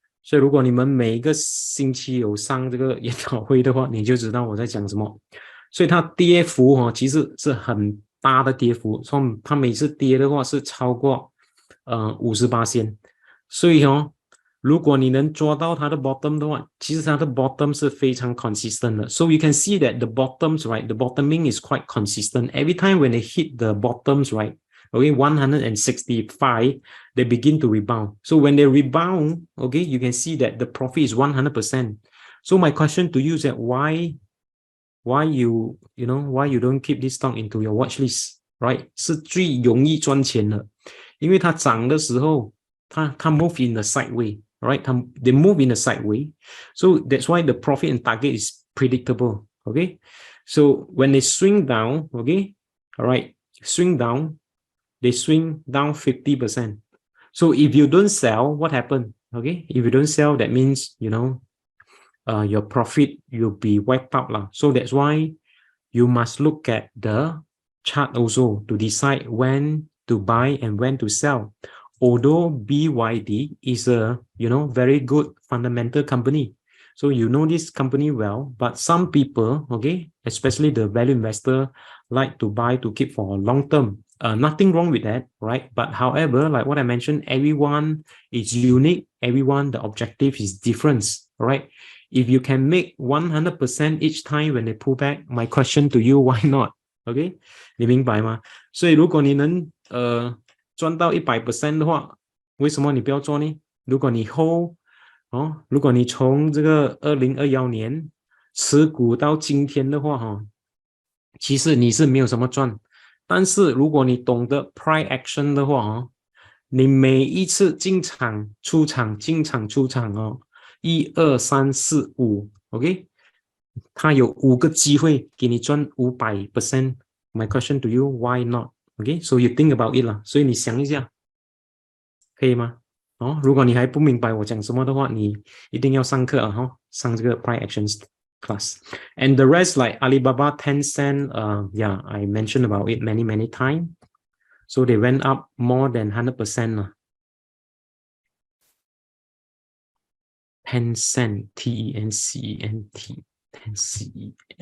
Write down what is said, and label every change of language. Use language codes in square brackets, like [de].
[zh] 所以如果你们每一个星期有上这个研讨会的话，你就知道我在讲什么。所以它跌幅其实是很大的跌幅，所以它每次跌的话是超过50%。所以如果你能抓到它的 bottom 的话，其实它的 bottom 是非常 consistent 的。 [en] So you can see that the bottoms, right? The bottoming is quite consistent. Every time when they hit the bottoms, right? Okay, 165, they begin to rebound. So when they rebound, okay, you can see that the profit is 100%. So my question to you is that why you don't keep this stock into your watch list, right? [zh] 是最容易赚钱的，因为它涨的时候，它 [en] move in the sideway, right? They move in the sideway, so that's why the profit and target is predictable. Okay, so when they swing down, okay, all right, swing down, they swing down 50%. So if you don't sell, what happened? Okay, if you don't sell, that means your profit will be wiped out lah. So that's why you must look at the chart also to decide when to buy and when to sell. Although BYD is a very good fundamental company, so you know this company well, but some people, okay, especially the value investor, like to buy to keep for long term. Nothing wrong with that, right? But however, like what I mentioned, everyone is unique. Everyone, the objective is different, right? If you can make 100% each time when they pull back, my question to you, why not? [zh] Okay, 你明白吗？所以如果你能赚到100% 的话，为什么你不要做呢？如果你 hold 如果你从这个2021年持股到今天的话其实你是没有什么赚。但是如果你懂得 price action 的话你每一次进场出场1、2、3、4、5 OK， 它有5个机会给你赚500%。 [en] My question to you, why not? OK, so you think about it 啦， [zh] 所以你想一下，可以吗？如果你还不明白我讲什么的话，你一定要上课上这个 price actions class. [en] And the rest like Alibaba, Tencent, yeah, I mentioned about it many times. So they went up more than 100%. Tencent, Tencent, Tencent.